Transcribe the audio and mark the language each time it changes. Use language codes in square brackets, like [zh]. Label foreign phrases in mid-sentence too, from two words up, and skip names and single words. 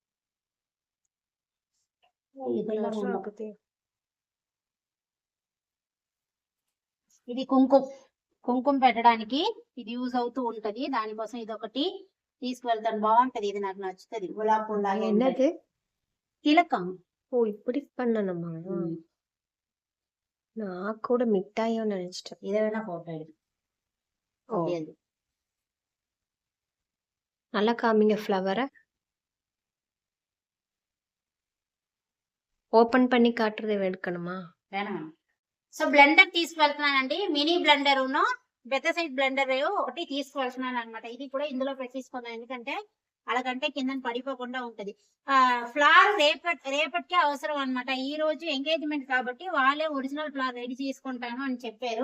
[te] ఇది కుంకుమ పెట్టడానికి ఇది యూజ్ అవుతూ ఉంటది. దానికోసం ఇది ఒకటి తీసుకువెళ్తాను. బాగుంటది, ఇది నాకు నచ్చుతుంది. గులాబ్ పూల తిలకం. ఓ ఇప్పుడు పన్నమ్మా, నాకు కూడా మిఠాయి ఇష్టం. ఏదైనా ఫోటో [ta] நல்லா காமிங்க ஃப்ளவரை ఓపెన్ பண்ணி காட்டுறது எடுக்கணுமா? [te] వేణమా. సో బ్లెండర్ తీసుకువెళ్తున్నానండి. [en] mini blender [te] పెద్ద [en] size blender [te] ఒకటి తీసుకువెళ్తున్నాను అనమాట. ఇది కూడా ఇందులో పెట్టేసుకున్నాను, ఎందుకంటే అలాగంటే కింద పడిపోకుండా ఉంటది. ఫ్లవర్ రేపటికే అవసరం అనమాట. ఈ రోజు ఎంగేజ్మెంట్ కాబట్టి వాళ్ళే [en] original flower [te] రెడీ చేసుకుంటాను అని చెప్పారు.